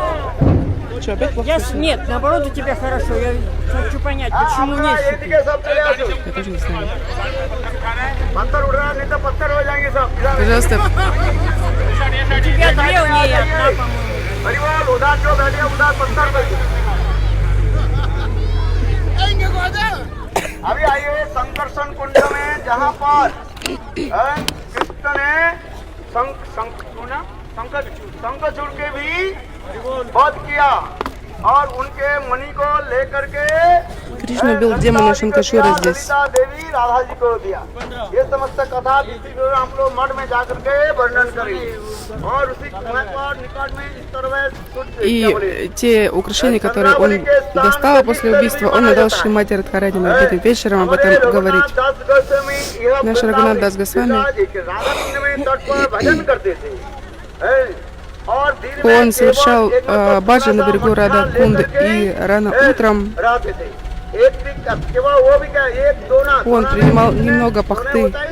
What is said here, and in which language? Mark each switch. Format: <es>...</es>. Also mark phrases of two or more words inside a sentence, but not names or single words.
<ru>Что, опять плохо? Нет, наоборот, у тебя хорошо. Я хочу понять, почему нет. Я тоже не знаю. Пожалуйста. У тебя две, у нее одна, по-моему.</ru> <hi>अभी आइए संकर्षण कुंड में जहाँ पर कृष्ण ने शंखचूड़ के भी वध किया और उनके मणि को लेकर के</hi> <ru>Кришна убил демона Шанкашура здесь.</ru> <hi>देवी राधा जी को दिया। ये समस्त कथा हम लोग मठ में जाकर के वर्णन करेंगे और उसी निकट में इस तरह</hi> <ru>И те украшения, которые он достал после убийства, он отдал Шримати Радхарани. Мы будем вечером об этом говорить. Наш Рагунат Дас Госвами, он совершал баджан на берегу Рада Кунды, и рано утром он принимал немного пахты.</ru>